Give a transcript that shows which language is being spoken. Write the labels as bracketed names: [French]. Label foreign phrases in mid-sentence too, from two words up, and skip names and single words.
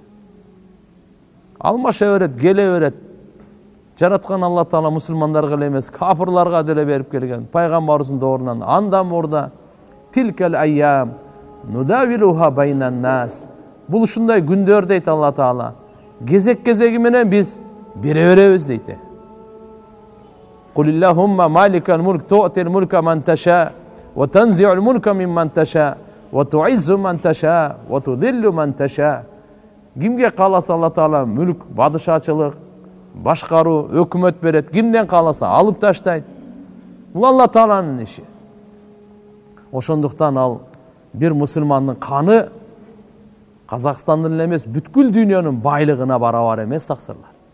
[Kyrgyz] Алмаша берет, келе берет. Жараткан Алла Таала мусулмандарга эле эмес, кафырларга деле берип келген. Пайгамбарыбыздын доорунан андан мурда [Arabic] تلك الأيام نداولها بين الناس. [Kyrgyz] Бул ушундай күндөр дейт Алла Таала. Кезек-кезеги менен биз бере беребиз дейт. [Arabic] قل اللهم مالك الملك تؤتي الملك من تشاء وتنزع الملك ممن تشاء وتعز من تشاء وتذل من تشاء. [Kyrgyz] Кимге кааласа Алла Таала мүлк, бадышачылык, башкаруу, өкмөт берет. Кимден кааласа алып таштайт. Бул Алла Тааланын иши. Ошондуктан ал бир мусулмандын каны Казакстандын эле эмес, бүткүл дүйнөнүн байлыгына барабар эмес таксырлар.